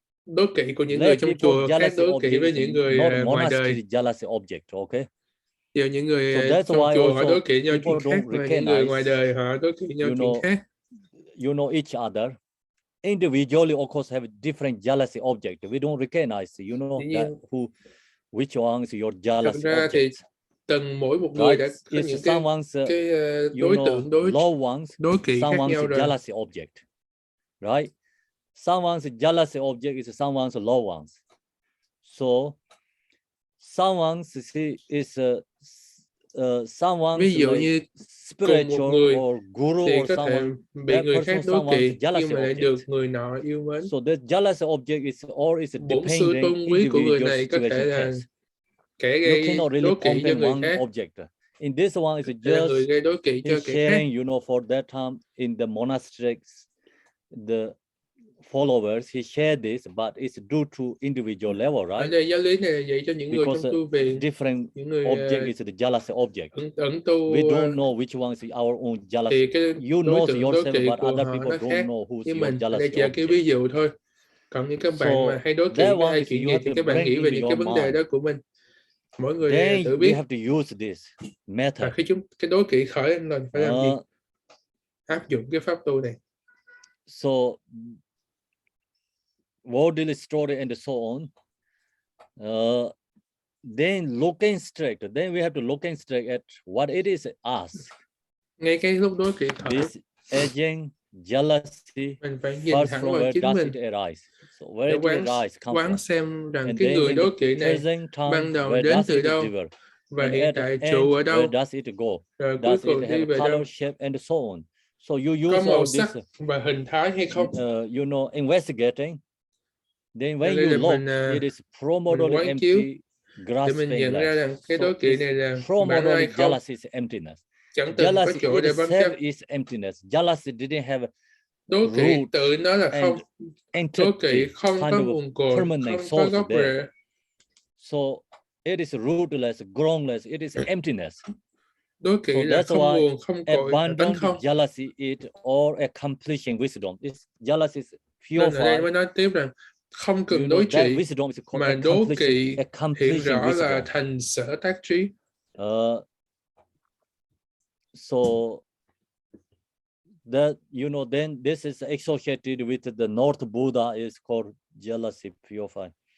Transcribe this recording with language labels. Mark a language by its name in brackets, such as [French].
[Vietnamese] Đố kỵ của những người trong chùa khác đố kỵ với những người ngoài đời. [English] Jealousy object, okay? [Vietnamese] Giờ những người trong chùa họ đố kỵ nhau chuyện khác, và những người ngoài đời họ đố kỵ nhau chuyện khác. [English] Each other. Individually, of course, have different jealousy object. We don't recognize, that which one is your jealousy [Vietnamese] object. Thật ra thì từng mỗi một người đã có những cái đối tượng đố kỵ khác nhau rồi. [English] Jealousy object, right? Someone's jealousy object is someone's loved ones. So someone's is someone's [Vietnamese] ví dụ như [English] spiritual [Vietnamese] một người [English] or guru [Vietnamese] thì [English] or [Vietnamese] có thể bị người khác đố kỵ, nhưng mà lại được người nọ yêu mến. [English] So the jealousy object is [Vietnamese] bổn sư tôn quý của người này có thể là kẻ gây đố kỵ cho người khác. [English] In this one is [Vietnamese] just người gây đố kỵ cho kẻ khác. [English] For that time in the monasteries, the followers he shared this, but it's due to individual level, right? [Vietnamese] Ở đây giáo lý này là dạy cho những người trong tu viện. [English] Different [Vietnamese] những người [English] object is the jealousy object. [Vietnamese] Ẩn tu. [English] We don't know which one is our own jealousy. [Vietnamese] Thì cái [English] you know yourself, but other people don't know who's your jealousy. [Vietnamese] Đây chỉ là cái ví dụ thôi. Còn những các bạn mà hay đố kỵ hay chuyện gì thì các bạn nghĩ về những cái vấn đề đó của mình. Mỗi người tự biết. [English] We have to use this method. [Vietnamese] Và khi cái đố kỵ khởi lên rồi phải làm gì? Áp dụng cái pháp tu này. [English] So worldly story and so on. Then looking straight. Then we have to looking straight at what it is asked. [Vietnamese] Ngay cái lúc đố kỵ khởi. [English] This aging jealousy. [Vietnamese] Mình phải nhìn thẳng vào chính mình. [English] So where did it arise? [Vietnamese] Quán xem rằng cái người đố kỵ này ban đầu đến từ đâu và hiện tại trụ ở đâu. Rồi cuối cùng đi về đâu. [English] So you use [Vietnamese] có màu sắc và hình thái hay không? [English] Investigating. Then when you look, it is primordial empty, [Vietnamese] để mình nhận ra rằng cái đố kỵ này là bản lai không. [English] Jealousy is emptiness. [Vietnamese] Chẳng từng có chỗ để bám chấp. [English] Is emptiness. Jealousy didn't have [Vietnamese] đố kỵ tự nó là không. Đố kỵ không có nguồn cội, không có gốc rễ. [English] So it is rootless, groundless. It is emptiness. [Vietnamese] Đố kỵ là không nguồn, không cội, tánh không. [English] Jealousy is or accomplishing wisdom. Jealousy is pure. [Vietnamese] Nên ở đây mới nói tiếp rằng không cần đối trị, mà đố kỵ hiện rõ là thành sở tác trí. [English] So that then this is associated with the North Buddha is called jealousy purified.